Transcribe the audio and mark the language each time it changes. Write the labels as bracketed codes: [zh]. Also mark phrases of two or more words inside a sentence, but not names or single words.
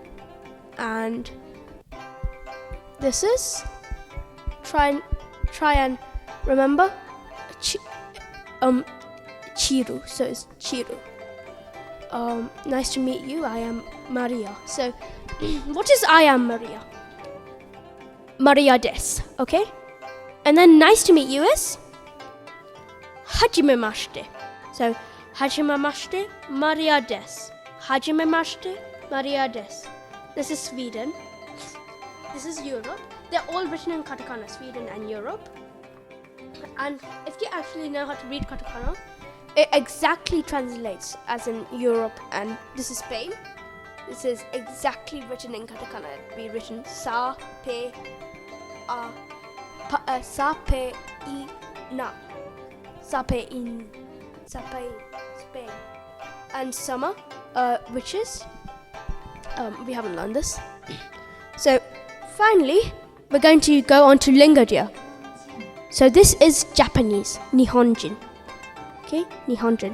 [en] And this is, try and remember, chiru. So it's chiru. Nice to meet you. I am Maria. So, what is I am Maria? [ja] マリアです. [en] Okay. And then nice to meet you is hajimemashite. [ja] So はじめまして、マリアです. Hajimemashite, マリアです. [en] This is Sweden. This is Europe. They're all written in katakana, Sweden and Europe. And if you actually know how to read katakana, it exactly translates as in Europe. And this is Spain. This is exactly written in katakana. It'd be written sa, pe, sa, pe, I, na. Sa, pe, in, sa, pe, Spain. And summer, which is, we haven't learned this. So, finally, we're going to go on to Lingodeer. So this is Japanese, Nihonjin. Okay, Nihonjin.